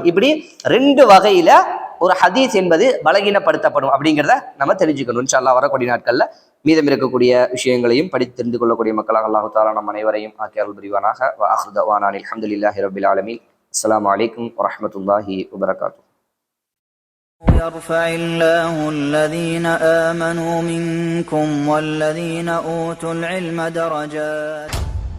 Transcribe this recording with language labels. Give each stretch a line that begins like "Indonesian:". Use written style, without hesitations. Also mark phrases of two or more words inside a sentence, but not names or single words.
Tamil: இப்படி ரெண்டு வகையில ஒரு ஹதீஸ் என்பது பலகீனப்படுத்தப்படும் அப்படிங்கிறத நம்ம தெரிஞ்சுக்கணும்.
Arabic: إن شاء الله
Tamil: வரக்கூடிய நாட்கள்ல மீதம் இருக்கக்கூடிய விஷயங்களையும் படித்து தெரிந்து கொள்ளக்கூடிய மக்களாக
Arabic: الله تعالى
Tamil: நம் அனைவரையும் ஆக்கி அருள் புரிவானாக.
Arabic: وآخر دعوانا الحمد لله رب العالمين. السلام عليكم ورحمة الله وبركاته. يرفع الله الذين آمنوا منكم والذين أوتوا العلم درجات